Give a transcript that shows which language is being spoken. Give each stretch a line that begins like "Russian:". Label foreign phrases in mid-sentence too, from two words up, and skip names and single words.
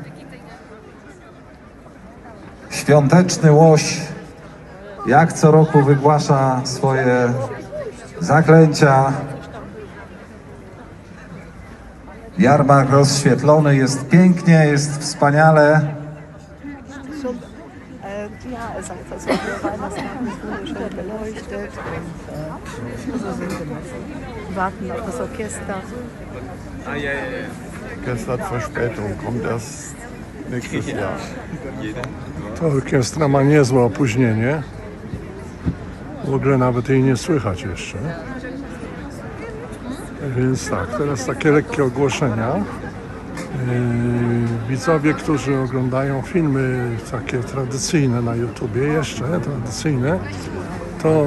Polish: Świąteczny łoś jak co roku wygłasza swoje zaklęcia. Jarmark rozświetlony, jest pięknie, jest wspaniale.
German: Ja, es ist einfach so, der Weihnachtsmarkt ist wunderschön beleuchtet und warten auf das Orchester. Orchester hat Verspätung, kommt erst nächstes Jahr.
Polish: Ta orkiestra ma niezłe opóźnienie. W ogóle nawet jej nie słychać jeszcze. Więc tak, teraz takie lekkie ogłoszenia. Widzowie, którzy oglądają filmy takie tradycyjne na YouTubie, jeszcze tradycyjne, to